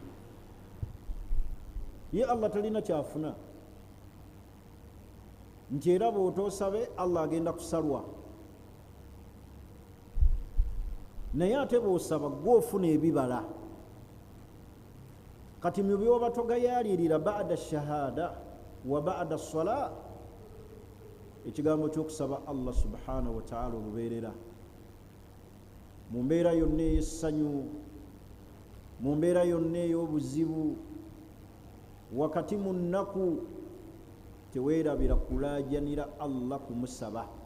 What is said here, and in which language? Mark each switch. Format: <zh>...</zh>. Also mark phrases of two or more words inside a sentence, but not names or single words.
<lg>Ye Allah talina kyafuna, nti era bw'otoosabe Allah agenda kusalwa. Naye ate bw'osaba gw'ofuna ebibala. Kati mu byoba togayaalirira</lg> <ar>بعد الشهادة وبعد الصلاة,</ar> <lg>ekigambo ky'okusaba</lg> <ar>الله سبحانه وتعالى</ar> <lg>olubeerera mu mbeera yonna ey'essanyu, mu mbeera yonna ey'obuzibu, wakati mu nnaku teweerabira kulaajanira Allah kumusaba.</lg>